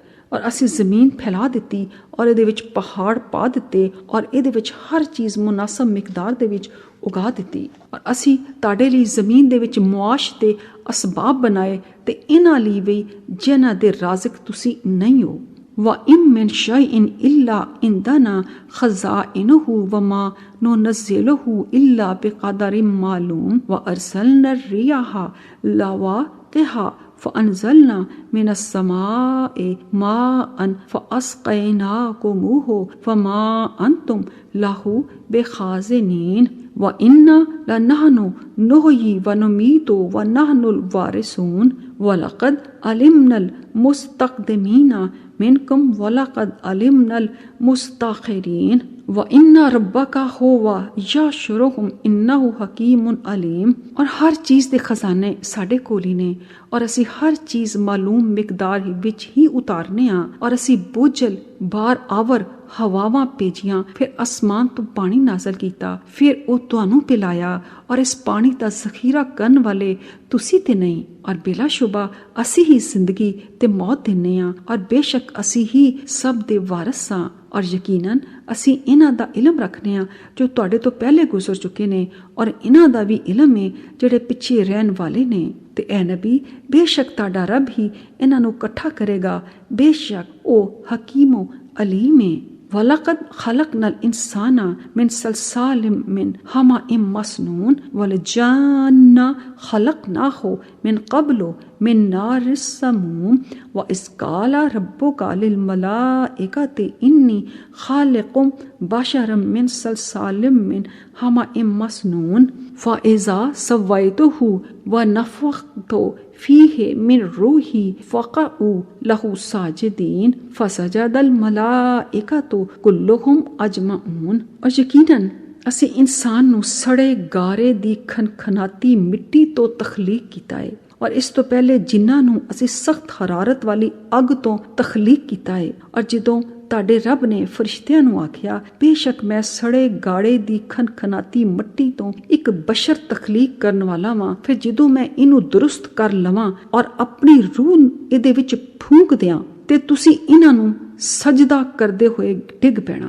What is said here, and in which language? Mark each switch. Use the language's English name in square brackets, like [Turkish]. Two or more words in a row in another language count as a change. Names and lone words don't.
[Punjabi] ਔਰ ਅਸੀਂ ਜ਼ਮੀਨ ਫੈਲਾ ਦਿੱਤੀ ਔਰ ਇਹਦੇ ਵਿੱਚ ਪਹਾੜ ਪਾ ਦਿੱਤੇ ਔਰ ਇਹਦੇ ਵਿੱਚ ਹਰ ਚੀਜ਼ ਮੁਨਾਸਬ ਮਿਕਦਾਰ ਦੇ ਵਿੱਚ ਉਗਾ ਦਿੱਤੀ। ਔਰ ਅਸੀਂ ਤੁਹਾਡੇ ਲਈ ਜ਼ਮੀਨ ਦੇ ਵਿੱਚ ਮੁਆਸ਼ ਤੇ ਅਸਬਾਬ ਬਣਾਏ ਤੇ ਇਹਨਾਂ ਲਈ ਵੀ ਜਿਨ੍ਹਾਂ ਦੇ ਰਾਜ਼ਕ ਤੁਸੀਂ ਨਹੀਂ ਹੋ। [Arabic] وَإِن مِّن شَيْءٍ إِلَّا عِندَنَا خَزَائِنُهُ وَمَا نُنَزِّلُهُ إِلَّا بِقَدَرٍ مَّعْلُومٍ وَأَرْسَلْنَا الرِّيَاحَ لَوَاقِحَ فَأَنزَلْنَا مِنَ السَّمَاءِ مَاءً فَأَسْقَيْنَاكُمُوهُ فَمَا أَنتُمْ لَهُ بِخَازِنِينَ وَإِنَّا لَنَحْنُ نُحْيِي وَنُمِيتُ وَنَحْنُ الْوَارِثُونَ وَلَقَدْ عَلِمْنَا الْمُسْتَقْدِمِينَ منكم ولقد علمنا المستأخرين وإن ربك هو يحشرهم إنه حكيم عليم। [Punjabi] ਔਰ ਹਰ ਚੀਜ਼ ਦੇ ਖਜ਼ਾਨੇ ਸਾਡੇ ਕੋਲ ਹੀ ਨੇ ਔਰ ਅਸੀਂ ਹਰ ਚੀਜ਼ ਮਾਲੂਮ ਮਿਕਦਾਰ ਵਿੱਚ ਹੀ ਉਤਾਰਨੇ ਆ। ਔਰ ਅਸੀਂ ਬੋਝਲ ਬਾਰ ਆਵਰ ਹਵਾਵਾਂ ਭੇਜੀਆਂ, ਫਿਰ ਅਸਮਾਨ ਤੋਂ ਪਾਣੀ ਨਾਜ਼ਲ ਕੀਤਾ, ਫਿਰ ਉਹ ਤੁਹਾਨੂੰ ਪਿਲਾਇਆ ਔਰ ਇਸ ਪਾਣੀ ਦਾ ਜ਼ਖੀਰਾ ਕਰਨ ਵਾਲੇ ਤੁਸੀਂ ਤੇ ਨਹੀਂ, ਔਰ ਬਿਲਾਸ਼ੁਬਾ ਅਸੀਂ ਹੀ ਜ਼ਿੰਦਗੀ ਤੇ ਮੌਤ ਦਿੰਨੇ ਆ, ਔਰ ਬੇਸ਼ੱਕ ਅਸੀਂ ਹੀ ਸਭ ਦੇ ਵਾਰਿਸ ਹਾਂ, ਔਰ ਯਕੀਨਨ ਅਸੀਂ ਇਹਨਾਂ ਦਾ ਇਲਮ ਰੱਖਨੇ ਆ ਜੋ ਤੁਹਾਡੇ ਤੋਂ ਪਹਿਲੇ ਗੁਜ਼ਰ ਚੁੱਕੇ ਨੇ, ਔਰ ਇਹਨਾਂ ਦਾ ਵੀ ਇਲਮ ਹੈ ਜਿਹੜੇ ਪਿੱਛੇ ਰਹਿਣ ਵਾਲੇ ਨੇ। ਤੇ ਐ ਨਬੀ, ਬੇਸ਼ੱਕ ਤੁਹਾਡਾ ਰੱਬ ਹੀ ਇਹਨਾਂ ਨੂੰ ਇਕੱਠਾ ਕਰੇਗਾ, ਬੇਸ਼ੱਕ ਉਹ ਹਕੀਮੋ ਅਲੀਮ ਹੈ। [Arabic] ولقد خلقنا الإنسان من صلصال من حمإ مسنون والجان خلقناه من قبل من نار السموم وإذ قال ربك للملائكة إني خالق بشرا من صلصال من حمإ مسنون فإذا سويته ونفخت فيه من روحي فقعوا له ساجدين فسجد الملائكة كلهم أجمعون. [Punjabi] ਔਰ ਯਕੀਨਨ ਅਸੀਂ ਇਨਸਾਨ ਨੂੰ ਸੜੇ ਗਾਰੇ ਦੀ ਖਨਖਨਾਤੀ ਮਿੱਟੀ ਤੋਂ ਤਖਲੀਕ ਕੀਤਾ ਹੈ, ਔਰ ਇਸ ਤੋਂ ਪਹਿਲੇ ਜਿਨ੍ਹਾਂ ਨੂੰ ਅਸੀਂ ਸਖਤ ਹਰਾਰਤ ਵਾਲੀ ਅੱਗ ਤੋਂ ਤਖਲੀਕ ਕੀਤਾ ਹੈ। ਔਰ ਜਦੋਂ ਤੁਹਾਡੇ ਰੱਬ ਨੇ ਫਰਿਸ਼ਤਿਆਂ ਨੂੰ ਆਖਿਆ, ਬੇਸ਼ੱਕ ਮੈਂ ਸੜੇ ਗਾੜੇ ਦੀ ਖਨਖਨਾਤੀ ਮਿੱਟੀ ਤੋਂ ਇੱਕ ਬਸ਼ਰ ਤਖਲੀਕ ਕਰਨ ਵਾਲਾ ਵਾਂ, ਫਿਰ ਜਦੋਂ ਮੈਂ ਇਹਨੂੰ ਦੁਰਸਤ ਕਰ ਲਵਾਂ ਔਰ ਆਪਣੀ ਰੂਹ ਇਹਦੇ ਵਿੱਚ ਫੂਕ ਦਿਆਂ ਤੇ ਤੁਸੀਂ ਇਹਨਾਂ ਨੂੰ ਸਜਦਾ ਕਰਦੇ ਹੋਏ ਡਿੱਗ ਪੈਣਾ।